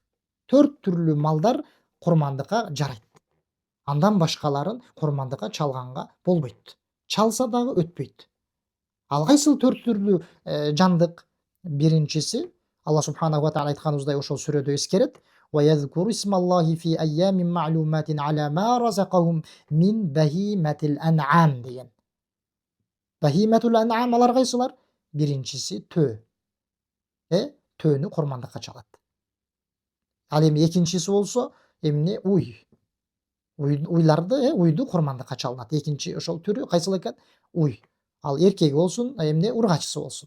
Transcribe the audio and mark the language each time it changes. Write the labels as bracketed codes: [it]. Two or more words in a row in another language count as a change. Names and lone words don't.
[ky] 4 түрлүү малдар курмандыкка жарайт. Андан башкаларын курмандыкка чалганга болбойт. Чалса дагы өтпөйт. Ал кайсыл 4 түрлүү жандык? Биринчиси, Алла [ar] سبحانه وتعالى [ky] айтканыбыздай ошол сүрөдө эскерет: [ar] «ويذكروا اسم الله في أيام معلومات على ما رزقهم من بهيمة الأنعام» деген. بهيمة الأنعام [ky] алар кайсылар? Биринчиси төө. Төөнү курмандыкка чалат. Ал эми экинчиси болсо эмне? Уй. Уйду курмандыкка чалынат. Экинчи ошол түрү кайсыл экен? Уй. Ал эркеги болсун, эмне? Ургачысы болсун.